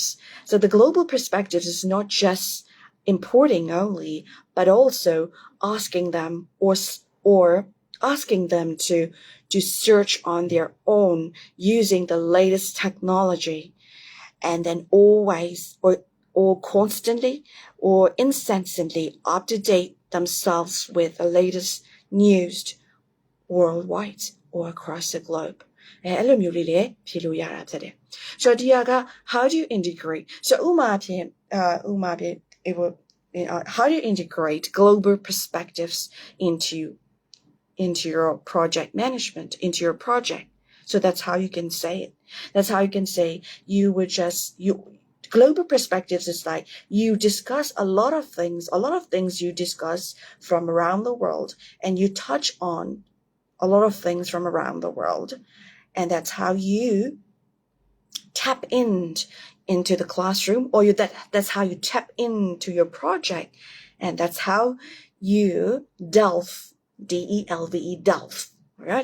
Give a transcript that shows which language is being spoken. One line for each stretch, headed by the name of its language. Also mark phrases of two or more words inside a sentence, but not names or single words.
English: So the global perspectives is not just importing only, but also asking them or asking them to search on their own using the latest technology, and then always or constantly or incessantly up to date themselves with the latest news worldwide or across the globe.
Burmese: အဲ့လိုမျိုးလေးလည်းဖြေလို့ရတာဖြစ်တယ်။ဆိုတော့ဒီက
English: how do you integrate
Burmese: ဆိုတော့ဥမာဖြင့်
English: how do you integrate global perspectives into your project management into your project so that's how you can say it that's how you can say global perspectives is like you discuss a lot of things you discuss from around the world and you touch on a lot of things from around the world and that's how you tap into the classroom or that's how you tap into your project and that's how you delve delve Right?